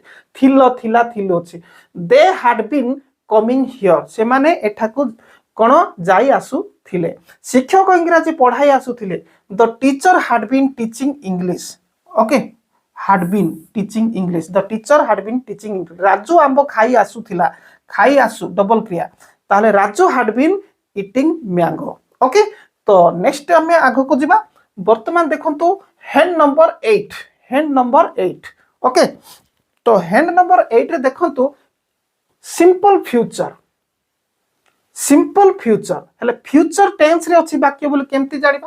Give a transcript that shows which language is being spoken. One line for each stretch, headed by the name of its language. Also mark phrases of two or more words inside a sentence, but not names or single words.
Odia: ଥିଲ ଥିଲା ଥିଲ ଅଛି।
English: they had been coming here,
Odia: ସେମାନେ ଏଠାକୁ କ'ଣ ଯାଇ ଆସୁଥିଲେ। ଶିକ୍ଷକ ଇଂରାଜୀ ପଢ଼ାଇ ଆସୁଥିଲେ।
English: the teacher had been teaching English. ଓକେ, had been teaching English. The teacher had been teaching English.
Odia: ରାଜୁ ଆମ୍ବ ଖାଇ ଆସୁଥିଲା। ଖାଇ ଆସୁ ଡବଲ କ୍ରିୟା, ତାହେଲେ ରାଜୁ
English: had been eating mango.
Odia: ଓକେ, ତ ନେକ୍ସଟ ଆମେ ଆଗକୁ ଯିବା। ବର୍ତ୍ତମାନ ଦେଖନ୍ତୁ
English: hand number
Odia: 8,
English: hand number
Odia: 8। ଓକେ, ତ
English: hand number
Odia: 8 ରେ ଦେଖନ୍ତୁ
English: simple future. simple future
Odia: ହେଲେ
English: future tense
Odia: ରେ ଅଛି ବାକ୍ୟ ବୋଲି କେମିତି ଜାଣିବା?